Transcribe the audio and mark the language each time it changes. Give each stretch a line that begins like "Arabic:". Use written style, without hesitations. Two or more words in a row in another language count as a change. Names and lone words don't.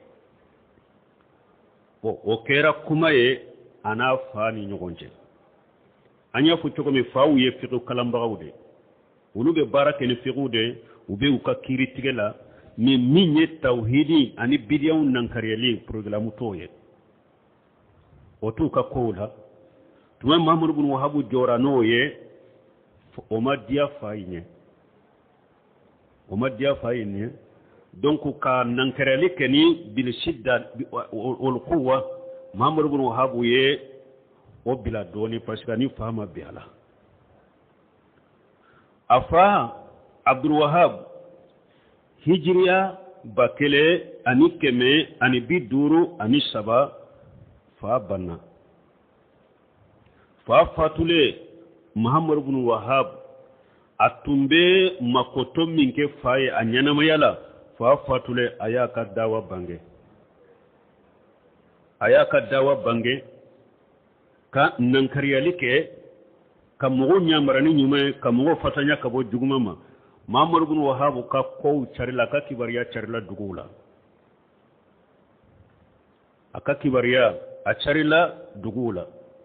Bambara: o kɛra kuma ye a n'a fa ni ɲɔgɔn cɛ an y'a fɔ cogo min faw ye fiqh kalanbagaw de olu bɛ baara kɛ ni fiqh de u bɛ u ka kiiri tigɛ la min ye tawhidi ani bidiyaw nankariyali programme t'o ye o t'u ka kow la tuma Muhammadu bin Wahab jɔra n'o ye o ma diya fa ye donc ka nankariyali kɛ ni
Arabic: بالشدة والقوة
Bambara: Muhammadu bin Wahab ye o bila dɔɔni
French: parce que
Bambara: ni fa ma bi ala a fa Abdul Wahab hijriya 1153 fa banna fa fatule Muhammad bin Wahab a tun bɛ makoto min kɛ fa ye a ɲɛnamaya la fa fatule a y'a ka dawa bange ka nankariyali kɛ ka mɔgɔw ɲamara ni ɲuman ye ka mɔgɔw fatanya ka bɔ juguman ma Muhammad bin Wahab ka kow carila ka kibariya carila duguw la a ka kibariya a carila duguw la